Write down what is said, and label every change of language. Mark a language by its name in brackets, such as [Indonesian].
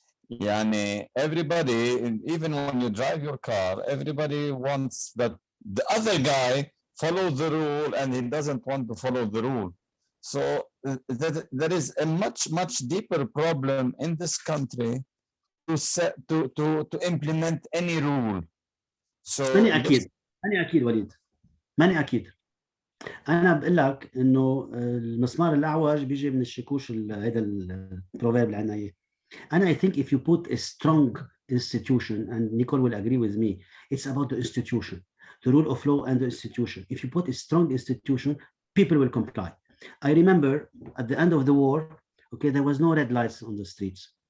[English] Yani everybody, even when you drive your car, everybody wants that the other guy follow the rule, and he doesn't want to follow the rule. So there is a much deeper problem in this country to implement any rule. So [Arabic] ماني أكيد وليد، ماني أكيد. أنا بقول لك إنه المسمار الأعوج بيجي من الشكوش، هذا البروفيرب اللي عندنا إياه. [English] And I think if you put a strong institution, and Nicole will agree with me, it's about the institution, the rule of law and the institution. If you put a strong institution, people will comply. I remember at the end of the war, okay, there was no red lights on the streets.